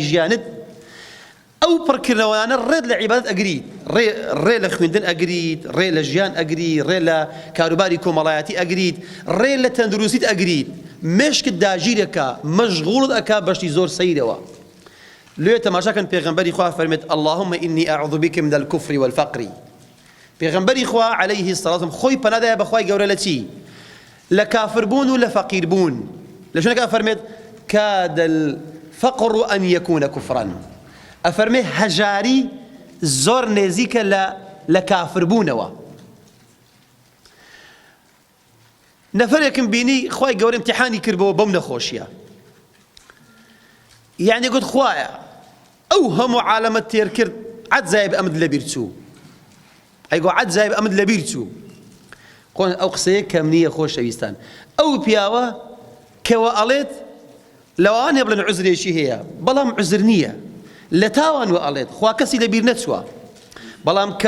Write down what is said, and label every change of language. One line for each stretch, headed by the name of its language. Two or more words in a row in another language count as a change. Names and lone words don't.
Central Kurdish: ژیانت ئەو پڕکردنەوەیانە ڕێت لە عیبادەت ئەگریت ڕێ لە خوێندن ئەگریت ڕێ لە ژیان ئەگریت ڕێ لە کاروباری کۆمەڵایەتی ئەگریت ڕێ لە تەندروستیت ئەگریت مێشکت داگیرەکە مەشغوڵت ئەکا بەشتی زۆر سەیرەوە لێ تەماشاکەن پێغەمبەری خوا فەرمێت
Arabic: اللهم إني أعوذ بك من الكفر والفقر
Central Kurdish: پێغەمبەری خوا
Arabic: عەلەیهی سەڵات
Central Kurdish: خۆی پەنادایە بەخوای گەورە لە چی لە کافربوون و لە فەقیربوون لە شوێنێکا فەرمێت
Arabic: كاد الفقر أن يكون كفرا
Central Kurdish: ئەفەرمێ هەژاری زۆر نێزیکە لە کافربوونەوە نەفەرێکم بینی خوای گەورە امتحانی کردبەوە بەم نەخۆشیە یعنی گوت خوایە ئەو هەموو عالەمەت تێر کرد عەجزایە بە ئەمت لەبیر چوو ئەیگۆ عەجزایە بە ئەمت لەبیر چوو ئەو قسەیە کەم نییە خۆشەویستان ئەو پیاوە کەوە ئەڵێت لەوانێ بڵێن عوزرێکی هەیە بەڵام عوزر نییە لە تاوان وە ئەڵێت خوا کەسی لەبیر نەچووە بەڵام کە